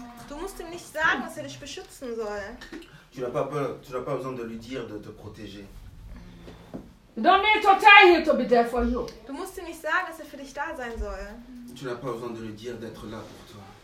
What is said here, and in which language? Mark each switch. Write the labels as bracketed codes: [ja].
[de] Du musst ihm nicht sagen, dass er dich beschützen soll. [fr] Tu n'as pas peur, tu n'as pas besoin de lui dire de te protéger. Donne total hier to be there for you. [de] Du musst ihm nicht sagen, dass er für dich da sein soll. [fr] Tu n'as pas besoin de lui dire d'être là pour toi.